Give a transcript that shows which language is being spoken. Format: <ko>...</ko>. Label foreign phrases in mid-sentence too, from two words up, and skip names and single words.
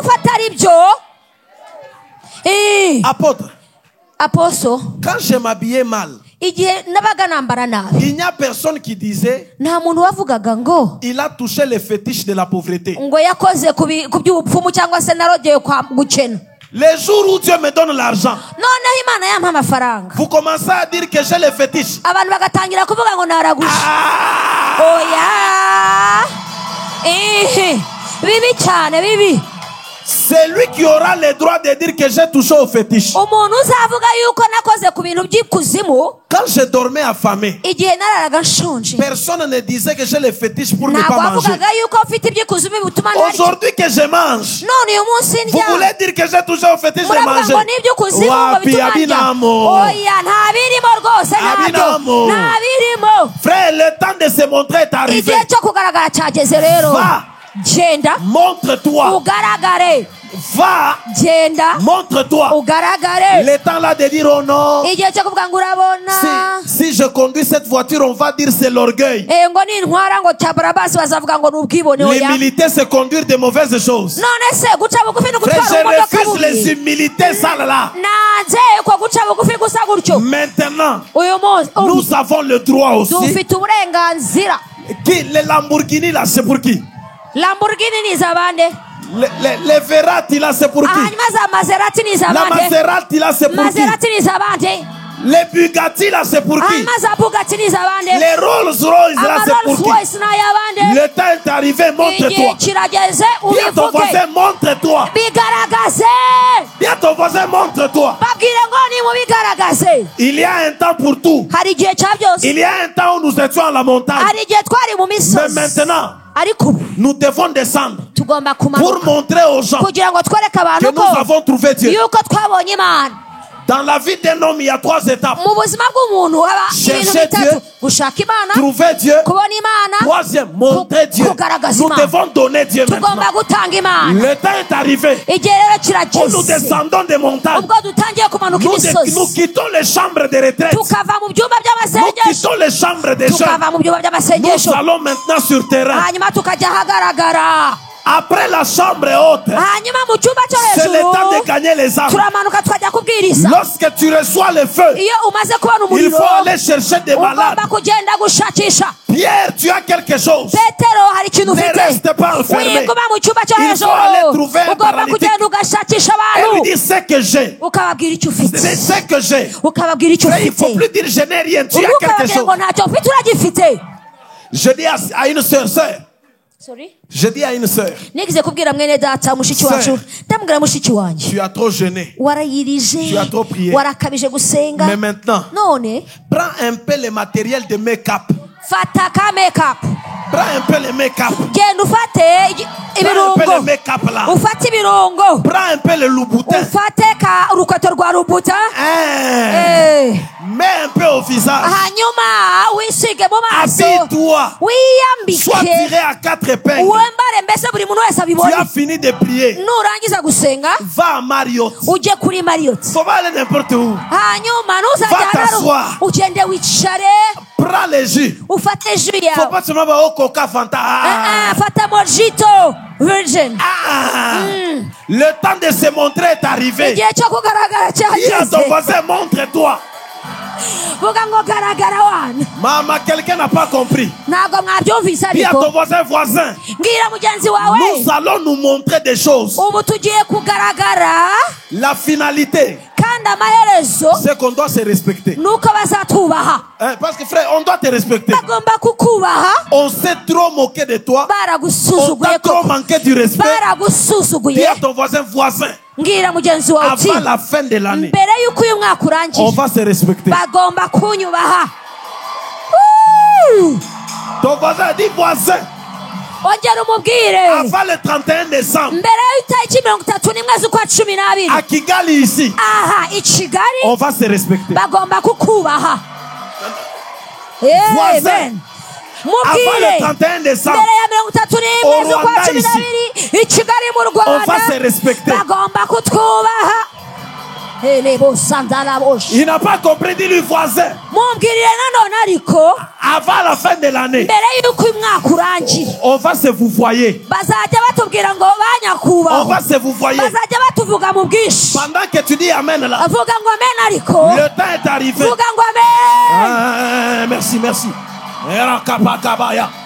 <fr>Apôtre, quand je m'habillais mal, il n'y a personne qui disait il a touché les fétiches de la pauvreté. Les jours où Dieu me donne l'argent,</fr> <rw>noneho imana yampa amafaranga</rw> <fr>vous commencez à dire que j'ai les fétiches.</fr> <rw>abantu bagatangira kuvuga ngo naraguje. Oya, bibi cyane, bibi.</rw> <fr>C'est lui qui aura le droit de dire que j'ai touché aux fétiches.</fr> <rw>Umuntu uzavuga yuko nakoze ku bintu by'ikuzimu.</rw> <fr>Quand je dormais affamé,</fr> <rw>igihe nararaga nshonje,</rw> <fr>personne ne disait que j'ai les fétiches pour ne</fr> <rw>ntabwo</rw> <fr>pas manger.</fr> <rw>bavugaga yuko mfite iby'ikuzimu bituma ntarya.</rw> <fr>Aujourd'hui que je mange,</fr> <rw>none uyu munsi</rw> <fr>vous</fr> <rw>ndya,</rw> <fr>voulez dire que j'ai touché aux fétiches de</fr> <rw>muravuga</rw> <fr>manger?</fr> <rw>ngo n'iby'ikuzimu ngo Wapi, bituma ndya. abinamo. Oya, nta birimo rwose, ntabyo, Abinamo. nta birimo.</rw> <fr>Frère, le temps de se montrer est arrivé.</fr> <rw>igihe cyo kugaragara cyageze rero.</rw> <fr>Va,</fr> <rw>genda</rw> <fr>montre-toi.</fr> <rw>ugaragare,</rw> <fr>Va,</fr> <rw>genda</rw> <fr>montre-toi.</fr> <rw>ugaragare.</rw> <fr>Le temps là de dire oh non.</fr> <rw>igihe cyo kuvuga ngo urabona,</rw> <fr>Si je conduis cette voiture, on va dire c'est l'orgueil.</fr> <rw>ngo nintwara ngo tabarabasi bazavuga ngo n'ubwibone. Oya,</rw> <fr>L'humilité, c'est conduire de mauvaises choses.</fr> <rw>none se guca bugufi no</rw> <fr>Frère,</fr> <rw>gutwara imodoka</rw> <fr>je refuse les</fr> <rw>bubi.</rw> <fr>humilités sales là.</fr> <rw>nanze ko guca bugufi gusa gutyo.</rw> <fr>Maintenant,</fr> <rw>uyu munsi</rw> <fr>nous avons le droit aussi.</fr> <rw>dufite uburenganzira.</rw> <fr>Qui, les Lamborghini là, c'est pour qui?</fr> <rw>Lamborghini ni izabande,</rw> <fr>Les Verratti là, c'est pour qui?</fr> <rw>hanyuma za Maserati ni</rw> <fr>La</fr> <rw>izabande,</rw> <fr>Maserati là, c'est pour qui?</fr> <rw>Maserati ni izabande,</rw> <fr>Les Bugatti là, c'est pour qui?</fr> <rw>hanyuma za Bugatti ni izabande,</rw> <fr>Les Rolls Royce là, c'est pour Rolls qui?</fr> <rw>Royce ni ayabande.</rw> <fr>Le temps est arrivé,</fr> <rw>igihe</rw> <fr>montre-toi.</fr> <rw>kirageze</rw> <fr>Dis à ton</fr> <rw>ubivuge,</rw> <fr>voisin, montre-toi.</fr> <rw>bigaragaze.</rw> <fr>Dis à ton voisin, montre-toi.</fr> <rw>babwire ngo nimubigaragaze.</rw> <fr>Il y a un temps pour tout.</fr> <rw>hari igihe cya byose,</rw> <fr>Il y a un temps où nous étions à la montagne.</fr> <rw>hari igihe twari mu</rw> <fr>Mais</fr> <rw>misozi,</rw> <fr>maintenant,</fr> <rw>ariko ubu</rw> <fr>nous devons descendre</fr> <rw>tugomba</rw> <fr>pour</fr> <rw>kumanuka</rw> <fr>montrer aux gens</fr> <rw>kugira ngo twereke abantu</rw> <fr>que</fr> <rw>ko</rw> <fr>nous avons trouvé Dieu.</fr> <rw>yuko twabonye Imana.</rw> <fr>Dans la vie d'un homme, il y a 3 étapes.</fr> <rw>mu buzima bw'umuntu haba ibintu</rw> <fr>Chercher</fr> <rw>bitatu:</rw> <fr>Dieu,</fr> <rw>gushaka Imana,</rw> <fr>Trouver Dieu.</fr> <rw>kubona Imana,</rw> <fr>Troisième, montrer Dieu.</fr> <rw>kugaragaza</rw> <fr>Nous</fr> <rw>Imana.</rw> <fr>devons donner Dieu maintenant.</fr> <rw>tugomba gutanga Imana.</rw> <fr>Le temps est arrivé</fr> <rw>igihe rero</rw> <fr>où nous</fr> <rw>kirageze</rw> <fr>descendons des montagnes.</fr> <rw>ubwo dutangiye kumanuka</rw> <fr>Nous</fr> <rw>imisozi,</rw> <fr>quittons les chambres de retraite.</fr> <rw>tukava mu byumba</rw> <fr>Nous</fr> <rw>by'amasengesho,</rw> <fr>quittons les chambres des jeunes.</fr> <rw>tukava mu byumba</rw> <fr>Nous</fr> <rw>by'amasengesho,</rw> <fr>allons maintenant sur terrain.</fr> <rw>hanyuma tukajya ahagaragara.</rw> <fr>Après la chambre haute,</fr> <rw>hanyuma mu cyumba cyo</rw> <fr>c'est le temps de</fr> <rw>hejuru</rw> <fr>gagner les âmes.</fr> <rw>turamanuka tukajya kubwiriza.</rw> <fr>Lorsque tu reçois le feu,</fr> <rw>iyo umaze kubona</rw> <fr>il</fr> <rw>umuriro</rw> <fr>faut aller chercher des malades.</fr> <rw>ugomba kugenda gushakisha.</rw> <fr>Pierre, tu as quelque chose.</fr> <rw>petero hari ikintu</rw> <fr>Ne</fr> <rw>ufite,</rw> <fr>reste pas enfermé.</fr> <rw>wiguma mu cyumba cyo</rw> <fr>Il faut</fr> <rw>hejuru,</rw> <fr>aller trouver un</fr> <rw>ugomba</rw> <fr>paralytique.</fr> <rw>kugenda ugashakisha</rw> <fr>Et lui</fr> <rw>abantu</rw> <fr>dire ce que j'ai.</fr> <rw>ukababwira icyo ufite,</rw> <fr>C'est ce que j'ai.</fr> <rw>ukababwira icyo</rw> <fr>Mais il ne faut</fr> <rw>ufite,</rw> <fr>plus dire je n'ai rien. Tu as</fr> <rw>ubu</rw> <fr>quelque</fr> <rw>ukababwira</rw> <fr>chose.</fr> <rw>ngo ntacyo ufite uragifite.</rw> <fr>Je dis à une sœur,</fr> <en>Sorry?</en> <fr>je dis à une sœur,</fr> <rw>nigize kubwira mwene data mushiki</rw> <en>Sir.</en> <rw>wacu, ndamubwira mushiki wanjye,</rw> <fr>tu as trop jeûné.</fr> <rw>warayirije,</rw> <fr>Tu as trop prié.</fr> <rw>warakabije gusenga,</rw> <fr>Mais maintenant,</fr> <rw>none</rw> <fr>prends un peu le matériel de make-up.</fr> <rw>fata ka make-up,</rw> <fr>Prends un peu le make-up.</fr> <rw>genda ufate</rw> <fr>Prends un peu le</fr> <rw>ibirungo,</rw> <fr>make-up là.</fr> <rw>ufate ibirungo,</rw> <fr>Prends un peu le louboutin.</fr> <rw>ufate ka urukweto rwa rubuta,</rw> <fr>Mets un peu au visage.</fr> <rw>hanyuma wisige mu maso,</rw> <fr>Habille-toi. Sois</fr> <rw>wiyambike,</rw> <fr>tiré à 4 épingles.</fr> <rw>wambare mbese buri muntu wese</rw> <fr>Tu</fr> <rw>abibone.</rw> <fr>as fini de prier.</fr> <rw>nurangiza gusenga</rw> <fr>Va à Marriott.</fr> <rw>ujye kuri Marriott,</rw> <fr>Faut pas aller n'importe où.</fr> <rw>hanyuma</rw> <fr>Va</fr> <rw>ntuzajyana</rw> <fr>t'asseoir.</fr> <rw>ugende wicare</rw> <fr>Prends les jus.</fr> <rw>ufate jus</rw> <fr>Faut</fr> <rw>yawe.</rw> <fr>pas seulement voir au coca Fanta.</fr> <rw>Fata</rw> <en>mojito virgin.</en> <fr>Le temps de se montrer est arrivé.</fr> <rw>igihe cyo kugaragara</rw> <fr>Dis à ton</fr> <rw>cyageze,</rw> <fr>voisin, montre-toi.</fr> <rw>vuga ngo garagara wana.</rw> <fr>Maman, quelqu'un n'a pas compris.</fr> <rw>ntabwo mwabyumvise</rw> <fr>Dis à</fr> <rw>ariko</rw> <fr>ton voisin,</fr> <rw>mbwira mugenzi wawe,</rw> <fr>nous allons nous montrer des choses.</fr> <rw>ubu tugiye kugaragara,</rw> <fr>La finalité,</fr> <rw>kandi amaherezo</rw> <fr>c'est qu'on doit se respecter.</fr> <rw>nuko bazatubaha.</rw> <fr>Hein, parce que frère, on doit te respecter.</fr> <rw>bagomba kukubaha.</rw> <fr>On s'est trop moqué de toi. On</fr> <rw>baragusuzuguye</rw> <fr>t'a trop</fr> <rw>koko,</rw> <fr>manqué du respect. Dis</fr> <rw>baragusuzuguye.</rw> <fr>à ton voisin,</fr> <rw>mbwira mugenzi wawe uti,</rw> <fr>avant la fin de l'année,</fr> <rw>mbere y'uko uyu mwaka</rw> <fr>on</fr> <rw>urangiye</rw> <fr>va se respecter.</fr> <rw>bagomba kunyubaha.</rw> <fr>Ton voisin dit voisin,</fr> <rw>ongera umubwire,</rw> <fr>avant le 31 décembre,</fr> <rw>mbere y'itariki 31 z'ukwa 12</rw> <fr>à Kigali ici,</fr> <rw>aha i Kigali</rw> <fr>on va se respecter.</fr> <rw>bagomba kukubaha.</rw> <fr>Voisin,</fr> <rw>Amen.</rw> <fr>avant</fr> <rw>mubwire,</rw> <fr>le 31 décembre,</fr> <rw>mbere ya 31</rw> <fr>Au</fr> <rw>z'ukwa</rw> <fr>Rwanda</fr> <rw>12 i Kigali mu</rw> <fr>on va</fr> <rw>Rwanda</rw> <fr>se respecter.</fr> <rw>bagomba kutwubaha. Elebo sandala bosh.</rw> <fr>Il n'a pas compris, dis-lui voisin,</fr> <rw>mumbwirire nanone ariko,</rw> <fr>avant la fin de l'année,</fr> <rw>mbere y'uko uyu mwaka urangira</rw> <fr>on va se vous voyer.</fr> <rw>bazajya batubwira ngo</rw> <fr>On</fr> <rw>banyakubahwa,</rw> <fr>va se vous voyer.</fr> <rw>bazajya batuvuga mu bwinshi.</rw> <fr>Pendant que tu dis Amen là,</fr> <rw>vuga ngo amen ariko,</rw> <fr>le temps est arrivé.</fr> <rw>vuga ngo amen.</rw> <fr>Merci. Era kapa kabaya.</fr>